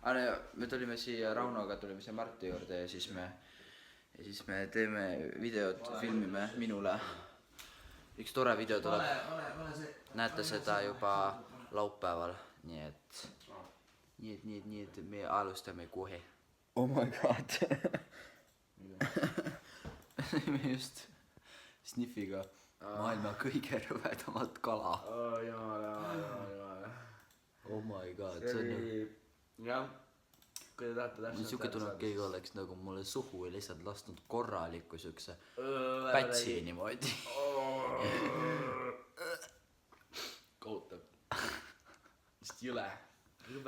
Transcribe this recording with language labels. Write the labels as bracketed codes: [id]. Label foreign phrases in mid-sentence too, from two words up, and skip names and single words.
[et] Me tulime siia Raunoga, tulime siia Marti juurde ja siis me teeme videot, filmime minule. Üks tore video tuleb. Näete seda juba laupäeval, nii et me alustame kohe. [en] Oh my god. [et] Me just Sniffiga maailma kõige rõvedamat kala. [en] Oh my god, [et] see on ju... Jah, kui te tahate täpselt... Siuke tunne, et keegi oleks nagu mulle suhu ja lihtsalt lasnud korraliku siukse pätsi niimoodi. Kohutav. Vist jõle. Rõve.